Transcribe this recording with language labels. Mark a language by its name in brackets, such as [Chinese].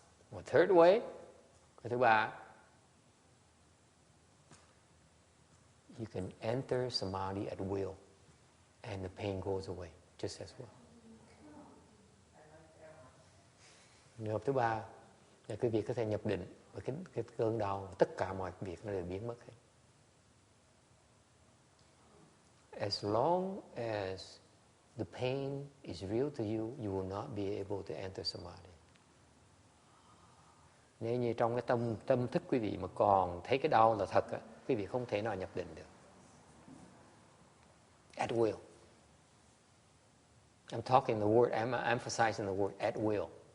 [English] Một third way, [Vietnamese] cái thứ ba, [English] you can enter samadhi at will and the pain goes away just as well. [Vietnamese] Trường hợp thứ ba là quý vị có thể nhập định và cái cơn đau, tất cả mọi việc nó đều biến mất hết. [English] As long as the pain is real to you, you will not be able to enter samadhi. [Vietnamese] Nếu như trong cái tâm thức quý vị mà còn thấy cái đau là thật, quý vị không thể nào nhập định được. [English] At will. I'm talking the word, I'm emphasizing the word at will.